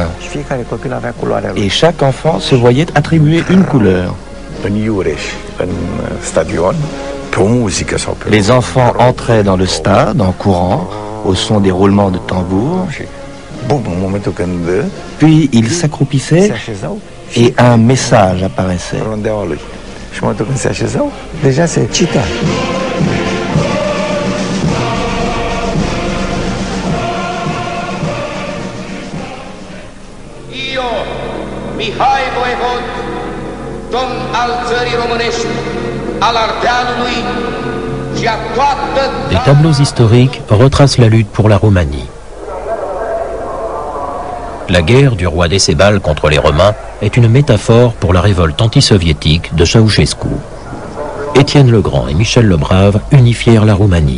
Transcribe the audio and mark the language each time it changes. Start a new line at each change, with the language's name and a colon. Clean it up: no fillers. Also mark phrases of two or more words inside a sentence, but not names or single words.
French: Et chaque enfant se voyait attribuer une couleur. Les enfants entraient dans le stade en courant, au son des roulements de tambour. Puis ils s'accroupissaient et un message apparaissait.
Romanian: Mihai Voievod, domn al țării românești, al Ardealului și a toată...
French: Des tableaux historiques retracent la lutte pour la Roumanie. La guerre du roi Décébal contre les Romains est une métaphore pour la révolte antisoviétique de Ceausescu. Étienne le Grand et Michel le Brave unifièrent la Roumanie.